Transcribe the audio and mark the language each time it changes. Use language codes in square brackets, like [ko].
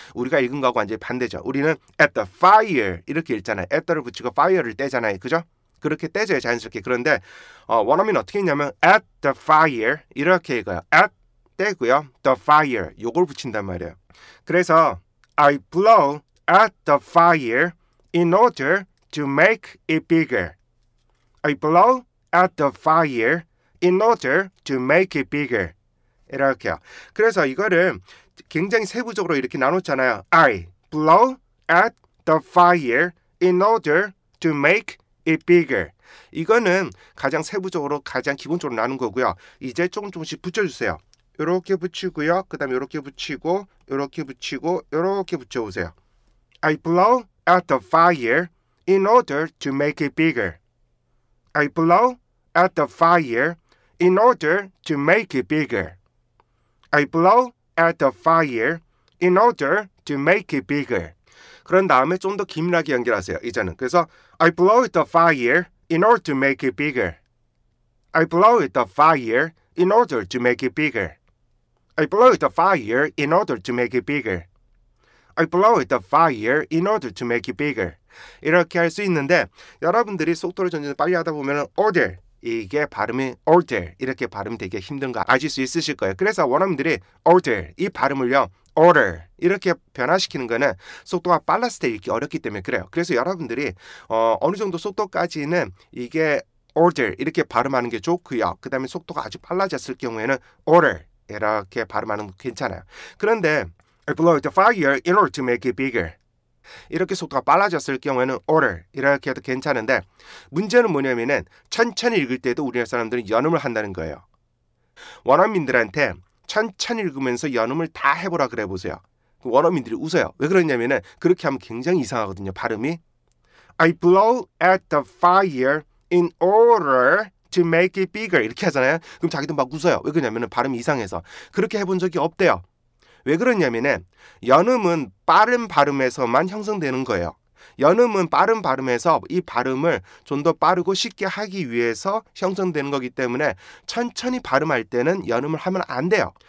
[ko] 우리가 읽은 거하고 완전히 반대죠. 우리는 [en] at the fire [ko] 이렇게 읽잖아요. at the를 붙이고 fire를 떼잖아요. 그죠? 그렇게 떼져요. 자연스럽게. 그런데 원어민은 어떻게 읽냐면 [en] at the fire [ko] 이렇게 읽어요. at 떼고요. the fire 요걸 붙인단 말이에요. 그래서 [en] I blow at the fire in order to make it bigger. I blow at the fire in order to make it bigger. [ko] 이렇게요. 그래서 이거를 굉장히 세부적으로 이렇게 나눴잖아요. [en] I blow at the fire in order to make it bigger. [ko] 이거는 가장 세부적으로 가장 기본적으로 나눈 거고요. 이제 조금씩 붙여주세요. 이렇게 붙이고요. 그 다음에 이렇게 붙이고 이렇게 붙이고 이렇게 붙여보세요. [en] I blow at the fire in order to make it bigger. I blow at the fire in order to make it bigger. I blow at the fire in order to make it bigger. [ko] 그런 다음에 좀 더 긴밀하게 연결하세요. 이제는. 그래서 [en] I blow at the fire in order to make it bigger. I blow at the fire in order to make it bigger. I blow at the fire in order to make it bigger. I blow at the fire in order to make it bigger. [ko] 이렇게 할 수 있는데 여러분들이 속도를 점점 빨리 하다 보면 order 이게 발음이 order 이렇게 발음 되게 힘든 거 아실 수 있으실 거예요. 그래서 원어민들이 order 이 발음을요 order 이렇게 변화시키는 거는 속도가 빨랐을 때 읽기 어렵기 때문에 그래요. 그래서 여러분들이 어느 정도 속도까지는 이게 order 이렇게 발음하는 게 좋고요. 그 다음에 속도가 아주 빨라졌을 경우에는 order 이렇게 발음하는 거 괜찮아요. 그런데 [en] I blow the fire in order to make it bigger. [ko] 이렇게 속도가 빨라졌을 경우에는 order 이렇게 해도 괜찮은데 문제는 뭐냐면은 천천히 읽을 때도 우리나라 사람들은 연음을 한다는 거예요. 원어민들한테 천천히 읽으면서 연음을 다 해보라 그래 보세요. 원어민들이 웃어요. 왜 그러냐면은 그렇게 하면 굉장히 이상하거든요. 발음이 [en] I blow at the fire in order to make it bigger [ko] 이렇게 하잖아요. 그럼 자기도 막 웃어요. 왜 그러냐면은 발음이 이상해서. 그렇게 해본 적이 없대요. 왜 그러냐면은 연음은 빠른 발음에서만 형성되는 거예요. 연음은 빠른 발음에서 이 발음을 좀 더 빠르고 쉽게 하기 위해서 형성되는 거기 때문에 천천히 발음할 때는 연음을 하면 안 돼요.